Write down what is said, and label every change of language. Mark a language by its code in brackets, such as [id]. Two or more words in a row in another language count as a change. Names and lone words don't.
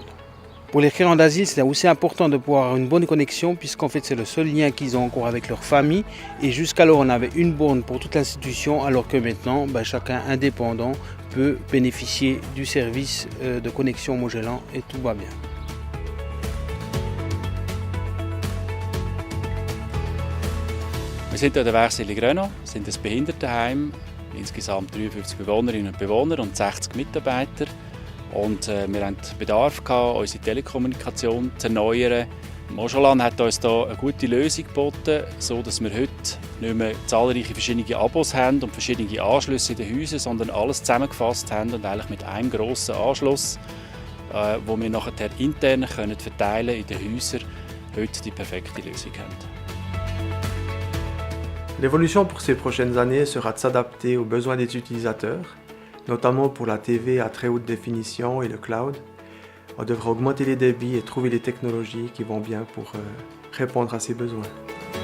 [fr] Pour les créants d'asile, c'est aussi important de pouvoir avoir une bonne connexion puisqu'en fait c'est le seul lien qu'ils ont encore avec leur famille. Et jusqu'alors on avait une borne pour toute l'institution alors que maintenant chacun indépendant peut bénéficier du service de connexion Mojolan et tout va bien. [de] Wir sind an der Werkstelle Grönau, sind ein Behindertenheim, insgesamt 53 Bewohnerinnen und Bewohner und 60 Mitarbeiter. Und wir hatten Bedarf, unsere Telekommunikation zu erneuern. Mojolan hat uns hier eine gute Lösung geboten, sodass wir heute nicht mehr zahlreiche verschiedene Abos haben und verschiedene Anschlüsse in den Häusern, sondern alles zusammengefasst haben und eigentlich mit einem grossen Anschluss, wo wir nachher intern verteilen in den Häusern, heute die perfekte Lösung haben. [fr] L'évolution pour ces prochaines années sera de s'adapter aux besoins des utilisateurs, notamment pour la TV à très haute définition et le cloud. On devra augmenter les débits et trouver les technologies qui vont bien pour répondre à ces besoins.